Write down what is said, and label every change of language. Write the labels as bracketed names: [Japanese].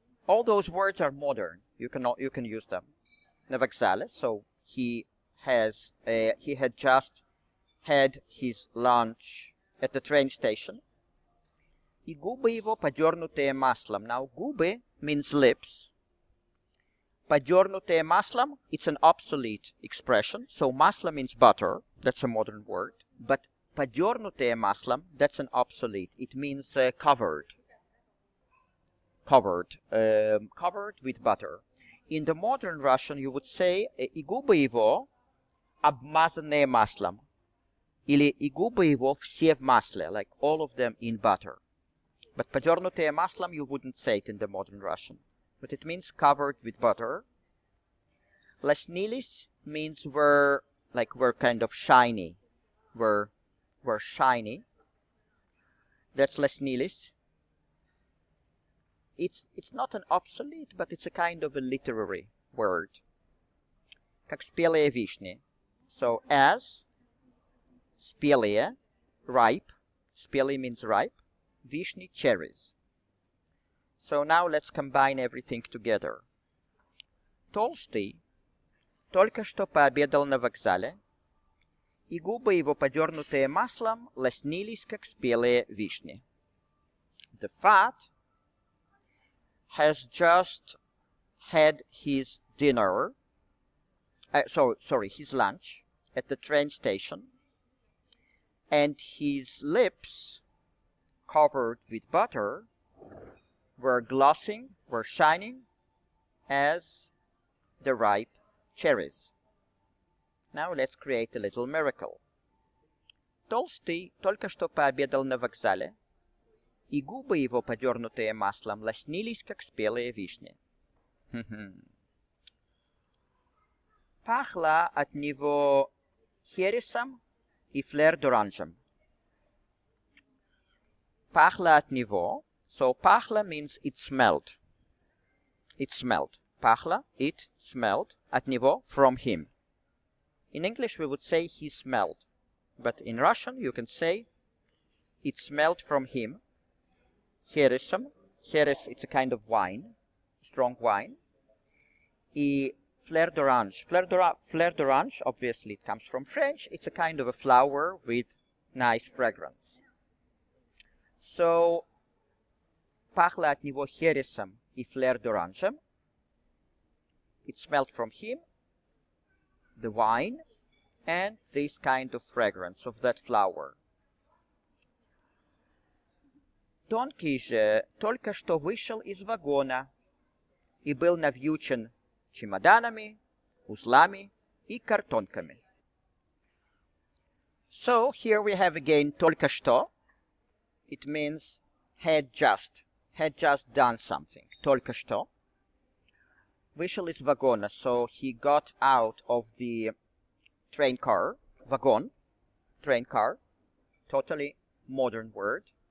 [English] All those words are modern. You can use them. [Russian] На вокзале, [English] so he had just had his lunch at the train station. [Russian] И губы его подернутые маслом. [English] Now, губы means lips. [Russian] Подернутые маслом, [English] it's an obsolete expression. So, масло means butter. That's a modern word. But [Russian] подернутые маслом, [English] that's an obsolete. It means covered. Covered with butter. in the modern Russian you would say [Russian] и губы его обмазанные маслом. Или и губы его все в масле, [English] like all of them in butter. But [Russian] подернутые маслом [English] you wouldn't say it in the modern Russian. But it means covered with butter. Лоснились means were kind of shiny. Were shiny. That's лоснились. It's not an obsolete, but it's a kind of a literary word. [Russian] Как спелые вишни. [English] So as спелые, ripe. Спелые means ripe. Vishni, cherries. So now let's combine everything together. [Russian] Толстый только что пообедал на вокзале, и губы его, подернутые маслом, лоснились, как спелые вишни. [English] The fat has just had his dinner, his lunch at the train station, and his lips, covered with butter, were shining as the ripe cherries. Now let's create a little miracle. [Russian] Толстый только что пообедал на вокзале, и губы его, подернутые маслом, лоснились, как спелые вишни. Пахло от него хересом и флер-д'оранжем. Пахло от него. [English] So пахло means it smelled. It smelled. Пахло, it smelled. [Russian] От него, [English] from him. In English we would say he smelled. But in Russian you can say it smelled from him. [Russian] Хересом. [English] Херес, it's a kind of wine. Strong wine. И fleur d'orange. Fleur d'orange, obviously it comes from French. It's a kind of a flower with nice fragrance. [Russian] So, пахло от него хересом и флер d'orange. [English] It smelled from him, the wine, and this kind of fragrance of that flower. [Russian] Тонкий же только что вышел из вагона и был навьючен чемоданами, узлами и картонками. [English] So, here we have again [Russian] только что. [English] It means had just done something. [Russian] Только что. Вышел из вагона, [English] so he got out of the train car. Вагон, train car, totally modern word.